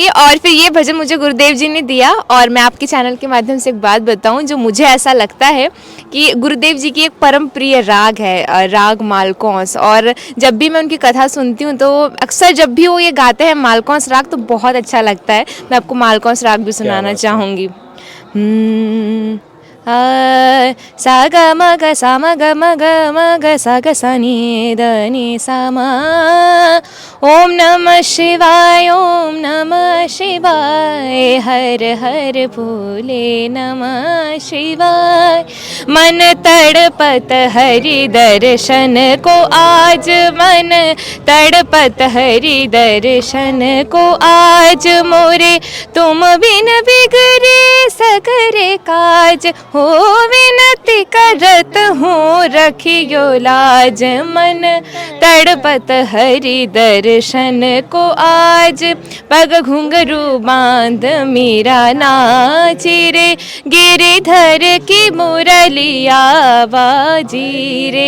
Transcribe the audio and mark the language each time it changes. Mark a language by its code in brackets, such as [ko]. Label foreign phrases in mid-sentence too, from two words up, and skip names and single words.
[hi] और फिर ये भजन मुझे गुरुदेव जी ने दिया, और मैं आपके चैनल के माध्यम से एक बात बताऊं, जो मुझे ऐसा लगता है कि गुरुदेव जी की एक परम प्रिय राग है राग मालकौंस। और जब भी मैं उनकी कथा सुनती हूँ तो अक्सर जब भी वो ये गाते हैं मालकौंस राग तो बहुत अच्छा लगता है। मैं आपको मालकौंस राग भी सुनाना चाहूँगी। सा ग म ग सा म ग म ग म ग सा ग सा नि द नि सा म। [sa] ओम नमः शिवाय, ओम नमः शिवाय, हर हर भोले नमः शिवाय। [hi] मन तड़पत हरि दर्शन को आज, मन तड़पत हरि दर्शन को आज, मोरे तुम बिन बिगड़े सगरे काज, हो विनती करत हूँ रखियो लाज, मन तड़पत हरि दर्शन को आज, पग घुंघरू बांध मीरा नाची रे, गिरिधर की मुरलिया बाजी रे।